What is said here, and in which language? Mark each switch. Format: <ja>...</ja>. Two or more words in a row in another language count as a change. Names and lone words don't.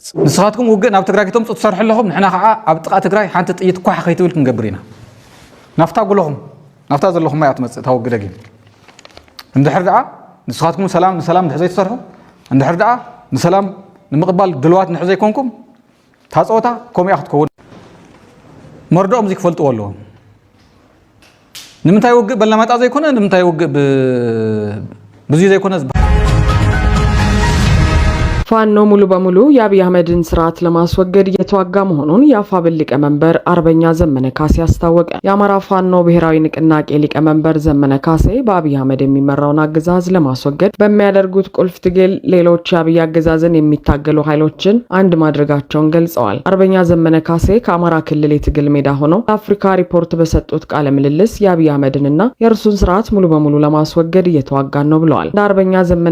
<ti>ንስኻትኩም ውግእ ናብ ትግራይ ክትመፁ ትሰርሑ ኣለኹም ንሕና ከዓ ኣብ ጥቓ ትግራይ ሓንቲ ጥይት ኳሕ ከይትብል ክንገብር ኢና ናፍታ ጉለኹም ናፍታ ዘለኹም ማይ ኣትመጽእ ታወግደ ግን እንድሕር ደኣ ንስኻትኩም ሰላም ንሰላም ንድሕር ዘይትሰርሑ እንድሕር ደኣ ንሰላም ንምቕባል ድልዋት ንድሕር ዘይኮንኩም ታፀወታ ከምኡ ኢኻ ክትከውን መርዶኦም እዚ ክፈልጥዎ ኣለዎም ንምንታይ ውግእ በላማጣ ዘይኮነ ንምንታይ ውግእ ብዙ ዘይኮነ</ti> <am>ፋኖ ሙሉ በሙሉ የአብይ አህመድን ስርዓት ለማስወገድ እየተዋጋ መሆኑን የአፋብን ሊቀመንበር አርበኛ ዘመነ ካሴ አስታወቀ። የአማራ ፋኖ ብሔራዊ ንቅናቄ ሊቀመንበር ዘመነ ካሴ በአብይ አህመድ የሚመራውን አገዛዝ ለማስወገድ በሚያደርጉት ቁልፍ ትግል ሌሎች የአብይ አገዛዝን የሚታገሉ ኃይሎችን አንድ ማድረጋቸውን ገልጸዋል። አርበኛ ዘመነ ካሴ ከአማራ ክልል የትግል ሜዳ ሆነው ለአፍሪካ ሪፖርት በሰጡት ቃለ ምልልስ የአብይ አህመድንና የእርሱን ስርዓት ሙሉ በሙሉ ለማስወገድ እየተዋጋን ነው ብለዋል። እንደ አርበኛ ዘመነ</am>